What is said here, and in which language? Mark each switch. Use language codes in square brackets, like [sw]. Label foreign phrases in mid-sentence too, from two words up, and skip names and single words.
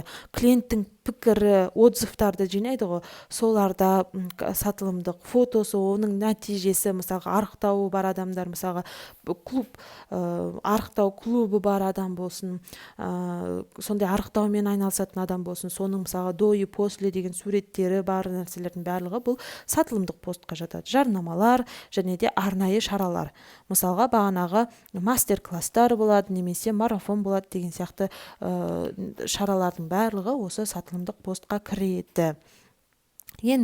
[kk] Клиенттің пікірі, отзывтарды жинайды ғой, соларда сатылымдық фотосы, оның нәтижесі, мысалға арықтауы бар адамдар, мысалға арықтау клубы бар адам болсын, сондай арықтаумен айналысатын адам болсын, соның мысалға [ru] до и после [kk] деген суреттері бар нәрселердің барлығы бұл сатылымдық постқа жатады. Жарнамалар және де арнайы шаралар. Мысалға бағанағы мастер-класстар болады, немесе марафон болады деген сияқты шаралардың барлығы осы сатылымдық постқа кіреді.